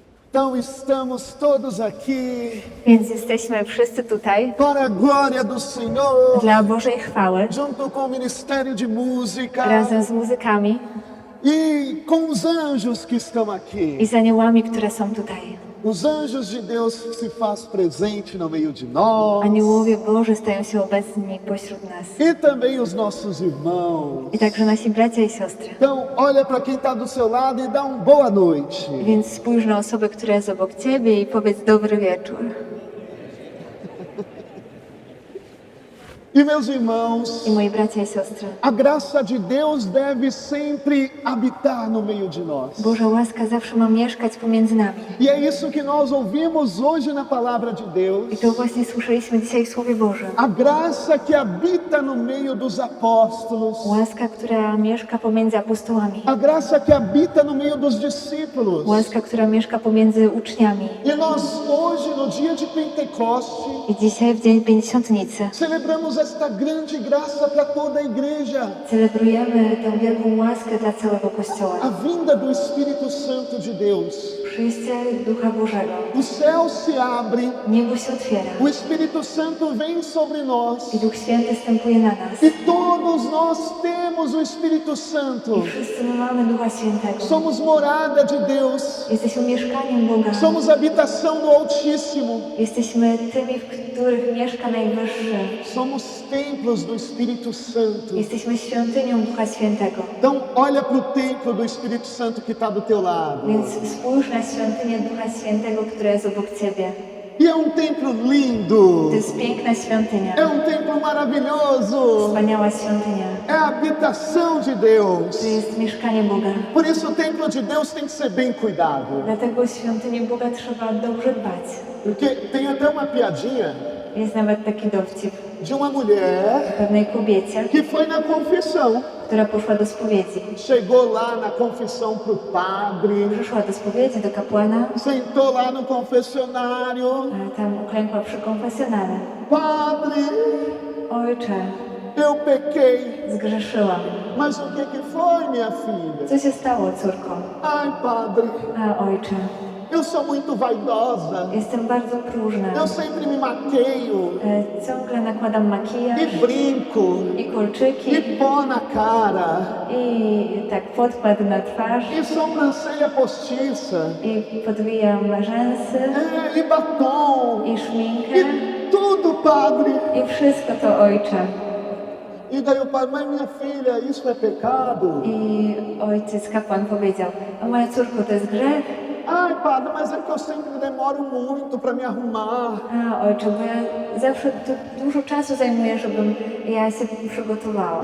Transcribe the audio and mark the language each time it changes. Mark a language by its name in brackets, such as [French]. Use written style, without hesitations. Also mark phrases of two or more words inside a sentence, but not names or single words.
[Portuguese] Então estamos todos aqui [Polish] Więc jesteśmy wszyscy tutaj [Portuguese] para a glória do Senhor, [Polish] dla Bożej chwały, [Portuguese] junto com o Ministério de Música [Polish] razem z muzykami [Portuguese] e com os anjos que estão [Polish] i [Portuguese] aqui. [Polish] z aniołami, które są tutaj. [Portuguese] Os anjos de Deus se faz presente no meio de nós [Polish] Aniołowie Boży stają się obecni pośród nas. [Portuguese] e também os nossos irmãos. [Polish] I także nasi bracia i siostry. [Portuguese] Então, olha para quem está do seu lado e dá boa noite. [Polish] Więc spójrz na osobę, która jest obok ciebie i powiedz dobry wieczór. [Portuguese] E meus irmãos, [Polish] I moi bracia i siostry, [Portuguese] a graça de Deus deve sempre habitar no meio de nós. [Polish] Boża łaska zawsze ma mieszkać pomiędzy nami. [Portuguese] E é isso que nós ouvimos hoje na palavra de Deus. [Polish] I to właśnie słyszeliśmy dzisiaj w Słowie Bożym. [Portuguese] A graça que habita no meio dos apóstolos. [Polish] Łaska, która mieszka pomiędzy apostołami. [Portuguese] A graça que habita no meio dos discípulos. [Polish] Łaska, która mieszka pomiędzy uczniami. [Portuguese] E nós hoje, no dia de Pentecoste, [Polish] I dzisiaj, w Dzień Pięćdziesiątnicy, [Portuguese] celebramos esta grande graça para toda a igreja. [Polish] celebrujemy tę wielką łaskę dla całego Kościoła. [Portuguese] A vinda do Espírito Santo de Deus. [Polish] Przyjście Ducha Bożego. [Portuguese] O céu se abre, [Polish] Niebo się otwiera. [Portuguese] o Espírito Santo vem sobre nós. [Polish] I Duch Święty stępuje na nas. [Portuguese] E todos nós temos o Espírito Santo. [Polish] I wszyscy my mamy Ducha Świętego. [Portuguese] Somos morada de Deus. [Polish] Jesteśmy mieszkaniem Boga. [Portuguese] Somos habitação do Altíssimo. [Polish] Jesteśmy tymi, w których mieszka Najwyższy. [Portuguese] Somos templos do Espírito Santo. [Polish] Jesteśmy świątynią Ducha Świętego. [Portuguese] Então, olha para o templo do Espírito Santo que está do teu lado. [Polish] Więc spójrz na świątynię Ducha Świętego, która jest obok ciebie. [Portuguese] E é templo lindo. [Polish] To jest piękna świątynia. [Portuguese] É templo maravilhoso. [Polish] Wspaniała świątynia. [Portuguese] É a habitação de Deus. [Polish] To jest mieszkanie Boga. [Portuguese] Por isso o templo de Deus tem que ser bem cuidado. [Polish] Dlatego świątynię Boga trzeba dobrze dbać. [Portuguese] Porque tem até uma piadinha [Polish] Jest nawet taki dowcip [Portuguese] de uma mulher [Polish] pewnej kobiecie, [Portuguese] que foi na confissão. [Polish] która poszła do spowiedzi. [Portuguese] Chegou lá na confissão pro padre, [Polish] Przyszła do spowiedzi, do kapłana, [Portuguese] sentou lá no confessionário. [Polish] a tam uklękła przy konfesjonale. [Portuguese] Padre, [Polish] Ojcze, [Portuguese] eu pequei. [Polish] zgrzeszyłam. [Portuguese] Mas o que que foi, minha filha? [Polish] Co się stało, córko? [Portuguese] Ai, padre, [Polish] A ojcze, [Portuguese] eu sou muito vaidosa. [Polish] jestem bardzo próżna. [Portuguese] Eu sempre me maqueio [Polish] Ciągle nakładam makijaż [Portuguese] e brinco [Polish] i kolczyki [Portuguese] e pó na cara [Polish] i tak podkład na twarz [Portuguese] e sobrancelha postiça [Polish] i podwijam rzęsy [Portuguese] e batom [Polish] i szminkę [Portuguese] e tudo, padre. [Polish] i wszystko to, ojcze. [Portuguese] E daí o padre, mas minha filha, isso é pecado? [Polish] I ojciec kapłan powiedział: a moja córko, to jest grzech? [Portuguese] Ai, padre, mas é que eu sempre demoro muito para me arrumar. [Polish] A ojcze, bo ja zawsze dużo czasu zajmuję, żebym ja się przygotowała.